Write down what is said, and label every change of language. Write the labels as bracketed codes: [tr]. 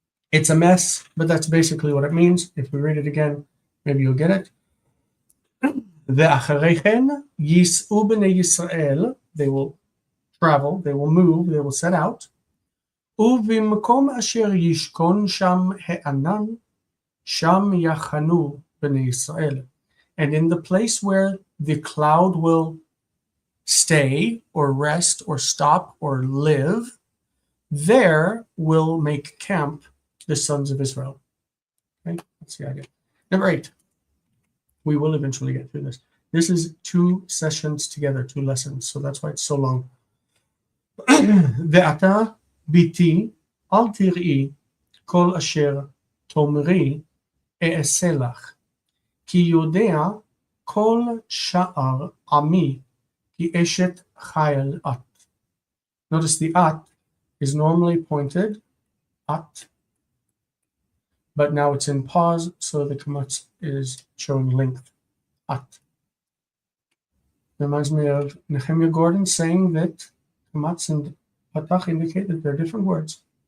[en] It's a mess, but that's basically what it means. If we read it again, maybe you'll get it. [he] ואחרי כן ייסעו בני ישראל, [en] they will travel, they will move, they will set out. [he] ובמקום אשר ישכון שם הענן, שם יחנו בני ישראל. [en] And in the place where the cloud will stay or rest or stop or live, there will make camp the sons of Israel. Okay, that's the idea. Number 8. We will eventually get through this. This is 2 sessions together, 2 lessons, so that's why it's so long. [he] ואתה ביתי אל תראי כל אשר תאמרי אעשה לך, כי יודע כל שאר עמי כי אשת חיל את. [en] Notice the at is normally pointed at, but now it's in pause, so the kamatz is showing length. At. Reminds me of Nehemiah Gordon saying that kamatz and patach indicate that they're different words.